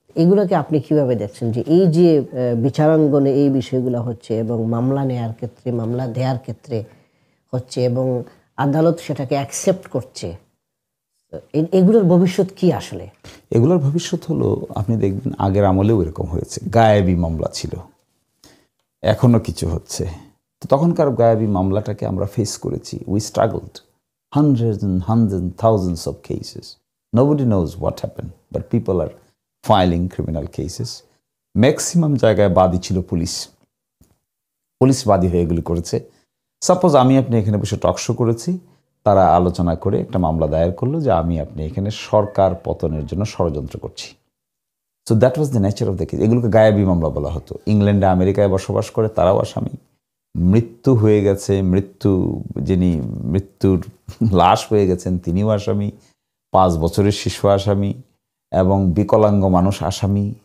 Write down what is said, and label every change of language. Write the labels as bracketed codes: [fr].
[bn] এগুলোকে আপনি কিভাবে দেখছেন, যে এই যে বিচারাঙ্গনে এই বিষয়গুলো হচ্ছে এবং মামলা নেয়ার ক্ষেত্রে, মামলা দেওয়ার ক্ষেত্রে হচ্ছে এবং আদালত সেটাকে অ্যাকসেপ্ট করছে, এগুলোর ভবিষ্যৎ কি আসলে? এগুলোর ভবিষ্যৎ হলো, আপনি দেখবেন আগের আমলেও এরকম হয়েছে, গায়েবী মামলা ছিল, এখনো কিছু হচ্ছে। তো তখনকার গায়েবী মামলাটাকে আমরা ফেস করেছি। [en] We struggled hundreds and thousands of cases. Nobody knows what happened, but people are filing criminal cases. [bn] Maximum জায়গায় বাদী ছিল পুলিশ, পুলিশ বাদী হয়ে এগুলি করেছে। সাপোজ আমি আপনি এখানে বসে টক শো করেছি, তারা আলোচনা করে একটা মামলা দায়ের করলো যে আমি আপনি এখানে সরকার পতনের জন্য ষড়যন্ত্র করছি। [en] So that was the nature of the case. [bn] এগুলোকে গায়েবী মামলা বলা হতো। ইংল্যান্ডে, আমেরিকায় বসবাস করে তারাও আসামি, মৃত্যু হয়ে গেছে, যিনি মৃত্যুর লাশ হয়ে গেছেন তিনিও আসামি, 5 বছরের শিশু আসামি এবং বিকলাঙ্গ মানুষ আসামি।